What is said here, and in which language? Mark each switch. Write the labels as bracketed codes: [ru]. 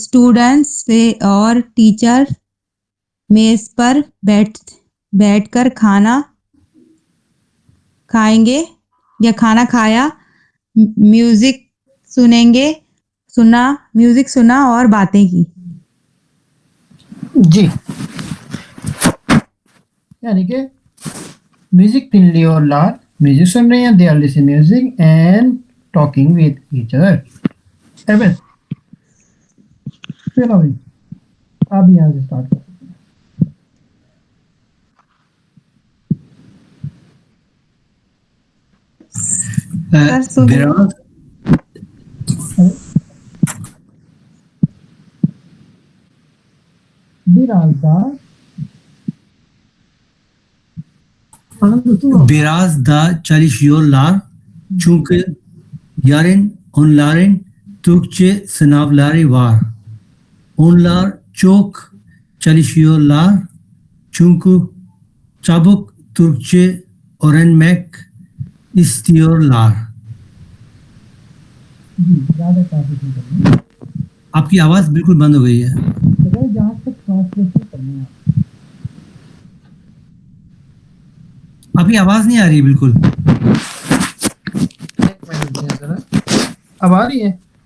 [hi] Students और teacher मेज पर बैठकर खाना खाएंगे या खाना खाया, म्यूजिक सुना और बातें की। जी, यानी कि म्यूजिक [tr] dinliyorlar, [hi] म्यूजिक सुन रहे हैं, [en] they are listening music and talking with each other. [hi] Evet. चलो भाई, आप यहाँ से स्टार्ट कर सकते हैं। सर सुनिए। [tr] बिराज Biraz da çalışıyorlar çünkü yarın onların Türkçe sınavları var. Onlar çok çalışıyorlar çünkü çabuk Türkçe öğrenmek istiyorlar. [hi] ज़्यादा ट्रांसलेशन करना है। आपकी आवाज बिल्कुल बंद हो गई है। तो भाई जहाँ तक ट्रांसलेशन करना है आपकी आवाज नहीं आ रही बिल्कुल। एक मिनट दीजिए जरा। अब आ रही है?